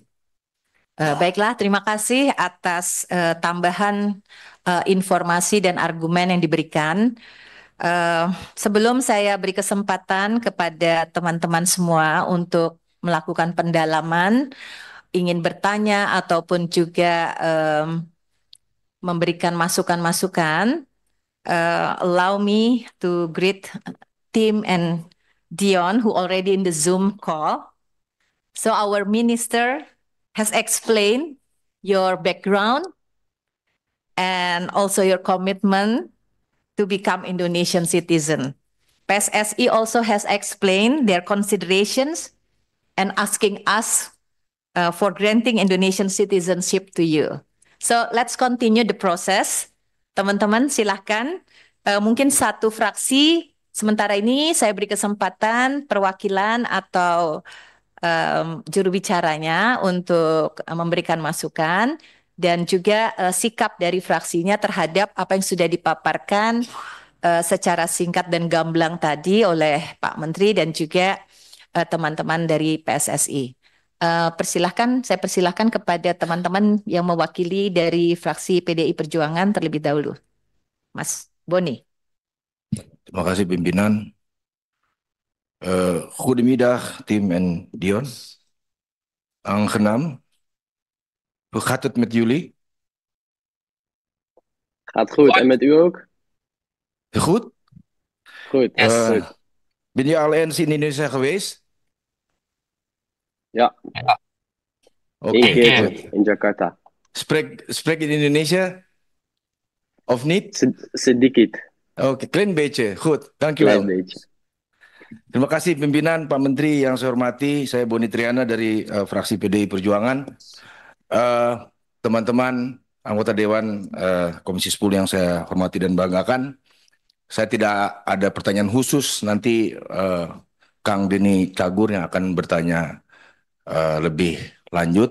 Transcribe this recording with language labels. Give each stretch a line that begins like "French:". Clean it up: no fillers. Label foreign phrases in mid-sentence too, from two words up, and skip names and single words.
Indonesian: Baiklah, terima kasih atas tambahan informasi dan argumen yang diberikan. Sebelum saya beri kesempatan kepada teman-teman semua untuk melakukan pendalaman, ingin bertanya ataupun juga memberikan masukan-masukan,
English: allow me to greet Tim and Dion who already in the Zoom call. So our minister has explained your background and also your commitment to become Indonesian citizen. PSSI also has explained their considerations and asking us for granting Indonesian citizenship to you. So let's continue the process.
Indonesian: Teman-teman silahkan. Mungkin satu fraksi, sementara ini saya beri kesempatan perwakilan atau juru bicaranya untuk memberikan masukan dan juga sikap dari fraksinya terhadap apa yang sudah dipaparkan secara singkat dan gamblang tadi oleh Pak Menteri dan juga teman-teman dari PSSI. Saya persilahkan kepada teman-teman yang mewakili dari fraksi PDI Perjuangan terlebih dahulu. Mas Boni. Terima kasih pimpinan.
Dutch: Goedemiddag Tim en Dion. Aangenaam. Hoe gaat het met jullie? Gaat goed. En met u ook? Goed? Goed. Goed. Ben je al eens in Indonesia geweest? Ja, Oké. één keer in Jakarta. Spreek je Indonesia? Of niet?
Indonesian: Sedikit.
Dutch: Oké, klein beetje. Goed, Klein dankjewel. beetje.
Indonesian: Terima kasih pimpinan, Pak Menteri yang saya hormati. Saya Boni Triana dari fraksi PDI Perjuangan. Teman-teman anggota Dewan Komisi 10 yang saya hormati dan banggakan. Saya tidak ada pertanyaan khusus, nanti Kang Denny Cagur yang akan bertanya lebih lanjut.